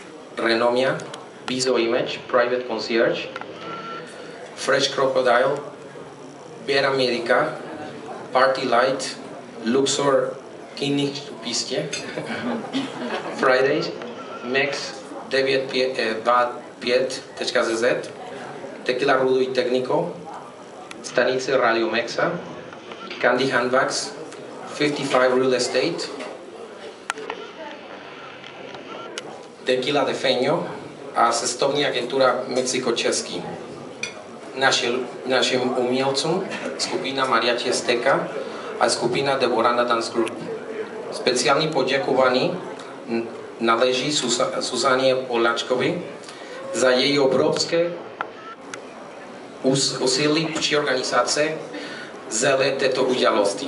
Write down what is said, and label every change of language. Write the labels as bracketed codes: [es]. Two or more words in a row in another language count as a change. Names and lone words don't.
[cs] Renomia, Bizo Image, Private Concierge, Fresh Crocodile, Bear America, Party Light, Luxor Knihkupiste, Fridays, Mex 95.cz, Tequila Rudo y Técnico, Stanice Radio Mexa, Candy Handbags, 55 Real Estate, Tequila de Feňo a cestovní agentura Mexico-Český. Našim umělcům skupina Mariachi Azteca a skupina Devorana Dance Group. Speciální poděkování náleží Suzaně Poláčkovi za její obrovské úsilí při organizaci celé této události.